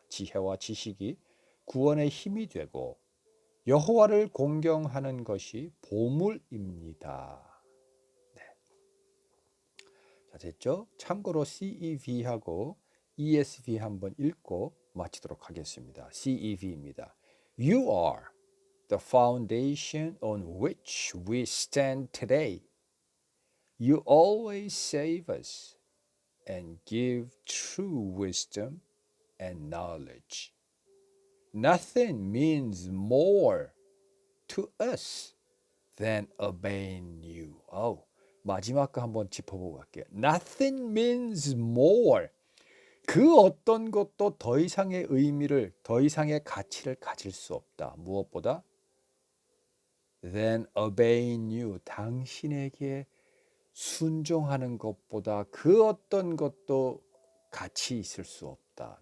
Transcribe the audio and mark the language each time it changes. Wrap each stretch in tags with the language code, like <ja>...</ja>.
<ko>지혜와 지식이 구원의 힘이 되고 여호와를 공경하는 것이 보물입니다. 네. 자, 됐죠? 참고로 CEV하고 ESV 한번 읽고 마치도록 하겠습니다. CEV입니다.</ko> <en>You are the foundation on which we stand today. You always save us and give true wisdom and knowledge. Nothing means more to us than obeying you.</en> <ko>마지막 거 한번 짚어보고 갈게요.</ko> <en>Nothing means more.</en> <ko>그 어떤 것도 더 이상의 의미를, 더 이상의 가치를 가질 수 없다. 무엇보다?</ko> <en>Than obeying you.</en> <ko>당신에게 순종하는 것보다 그 어떤 것도 가치 있을 수 없다.</ko>